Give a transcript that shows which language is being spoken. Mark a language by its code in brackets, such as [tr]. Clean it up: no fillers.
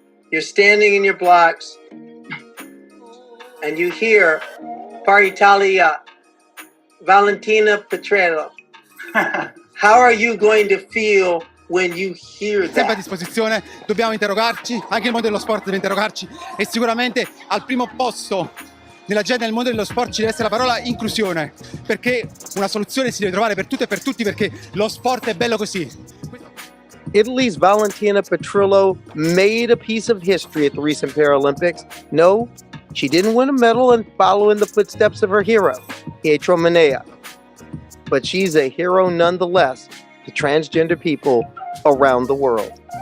[en] You're standing in your blocks and you hear Paritalia, Valentina Petrello. How are you going to feel when you hear [it] Sempre a [en] that? [it] disposizione, dobbiamo interrogarci, anche il mondo dello sport deve interrogarci e sicuramente al primo posto nell'agenda del mondo dello sport ci deve essere la parola inclusione, perché una soluzione si deve trovare per tutte e per tutti, perché lo sport è bello così. [en] Italy's Valentina Petrillo made a piece of history at the recent Paralympics. No, she didn't win a medal and follow in the footsteps of her hero, Pietro Manea. But she's a hero nonetheless to transgender people around the world.